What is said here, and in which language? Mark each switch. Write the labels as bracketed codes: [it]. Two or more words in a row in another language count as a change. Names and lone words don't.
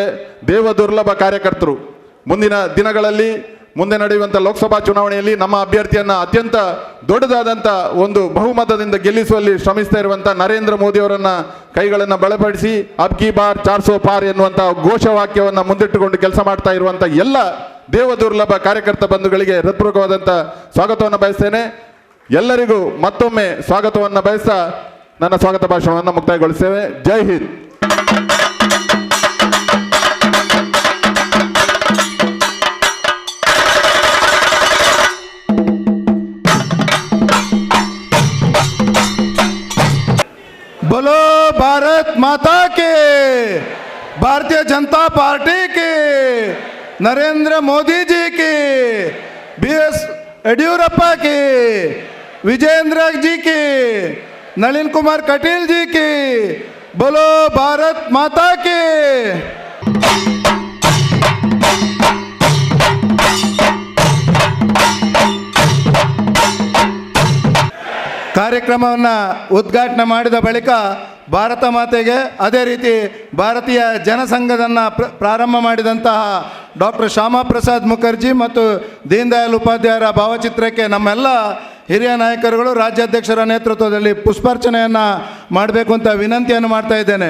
[kn] ದೇವ ದುರ್ಲಭ ಕಾರ್ಯಕರ್ತರು ಮುಂದಿನ ದಿನಗಳಲ್ಲಿ ಮುಂದೆ ನಡೆಯುವಂಥ ಲೋಕಸಭಾ ಚುನಾವಣೆಯಲ್ಲಿ ನಮ್ಮ ಅಭ್ಯರ್ಥಿಯನ್ನು ಅತ್ಯಂತ ದೊಡ್ಡದಾದಂಥ ಒಂದು ಬಹುಮತದಿಂದ ಗೆಲ್ಲಿಸುವಲ್ಲಿ ಶ್ರಮಿಸ್ತಾ ಇರುವಂಥ ನರೇಂದ್ರ ಮೋದಿ ಅವರನ್ನು ಕೈಗಳನ್ನು ಬಲಪಡಿಸಿ [hi] अब की बार 400 पार [kn] ಎನ್ನುವಂಥ ಘೋಷವಾಕ್ಯವನ್ನು ಮುಂದಿಟ್ಟುಕೊಂಡು ಕೆಲಸ ಮಾಡ್ತಾ ಇರುವಂಥ ಎಲ್ಲ ದೇವ ದುರ್ಲಭ ಕಾರ್ಯಕರ್ತ ಬಂಧುಗಳಿಗೆ ಹೃತ್ಪೂರ್ವಕವಾದಂಥ ಸ್ವಾಗತವನ್ನು ಬಯಸ್ತೇನೆ. ಎಲ್ಲರಿಗೂ ಮತ್ತೊಮ್ಮೆ ಸ್ವಾಗತವನ್ನು ಬಯಸ್ತಾ ನನ್ನ ಸ್ವಾಗತ ಭಾಷಣವನ್ನು ಮುಕ್ತಾಯಗೊಳಿಸ್ತೇವೆ. ಜೈ ಹಿಂದ್. [hi] बोलो भारत माता के, भारतीय जनता पार्टी के, नरेंद्र मोदी जी के, BS येडियुरप्पा के, विजेंद्र जी के, नलिन कुमार कटील जी के, बोलो भारत माता के. [kn] ಕಾರ್ಯಕ್ರಮವನ್ನು ಉದ್ಘಾಟನೆ ಮಾಡಿದ ಬಳಿಕ ಭಾರತ ಮಾತೆಗೆ, ಅದೇ ರೀತಿ ಭಾರತೀಯ ಜನಸಂಘದನ್ನು ಪ್ರಾರಂಭ ಮಾಡಿದಂತಹ ಡಾಕ್ಟರ್ ಶ್ಯಾಮಾ ಪ್ರಸಾದ್ ಮುಖರ್ಜಿ ಮತ್ತು ದೀನ್ ದಯಾಳ್ ಉಪಾಧ್ಯಾಯರ ಭಾವಚಿತ್ರಕ್ಕೆ ನಮ್ಮೆಲ್ಲ ಹಿರಿಯ ನಾಯಕರುಗಳು ರಾಜ್ಯಾಧ್ಯಕ್ಷರ ನೇತೃತ್ವದಲ್ಲಿ ಪುಷ್ಪಾರ್ಚನೆಯನ್ನು ಮಾಡಬೇಕು ಅಂತ ವಿನಂತಿಯನ್ನು ಮಾಡ್ತಾ ಇದ್ದೇನೆ.